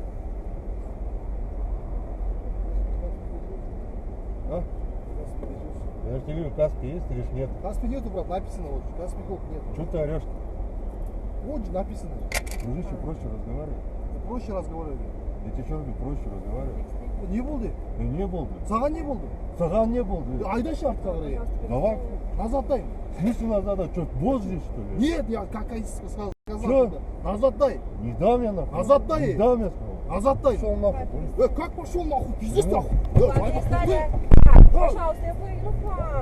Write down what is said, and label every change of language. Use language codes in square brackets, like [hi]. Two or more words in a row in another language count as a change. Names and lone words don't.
[ru] А? Я же тебе говорю, Каспи есть или ж нет? Каспи нету, брат, написано вот. Каспи Голд нет. Что ты орешь? Вот же написано. Дружище, проще разговаривай. Проще разговаривай. Я тебе что говорю, проще разговаривай. [kk] Не болды? Не болды. Саған не болды? Саған не болды. Айдаши артқа қарай. [ru] Давай. Назад дай. В смысле назад? А что, божий что ли? Нет, я как сказал. Чё? Назад дай. Не дам я нахуй. Назад дай. Не дам я сказал. Назад дай. Пошел нахуй. Как пошел нахуй? Пиздец Ну. нахуй. Пожалуйста, я поеду к вам.